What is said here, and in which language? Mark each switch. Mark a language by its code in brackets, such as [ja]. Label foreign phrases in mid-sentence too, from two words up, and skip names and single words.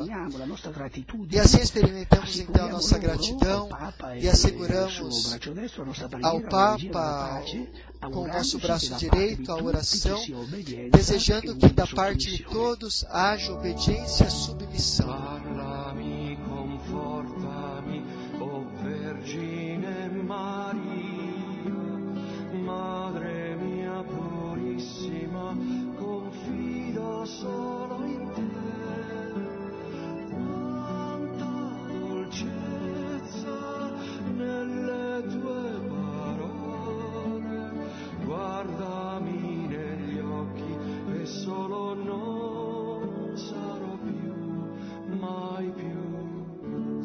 [pt] E assim experimentamos então a nossa gratidão e asseguramos ao Papa com o nosso braço direito a oração, desejando que da parte de todos haja obediência e submissão. [it] Parlami, confortami, o Vergine Maria, Madre mia purissima, confido solo in te. Quanta dolcezza nelle tue parole, guardami negli occhi e solo non sarò più, mai più.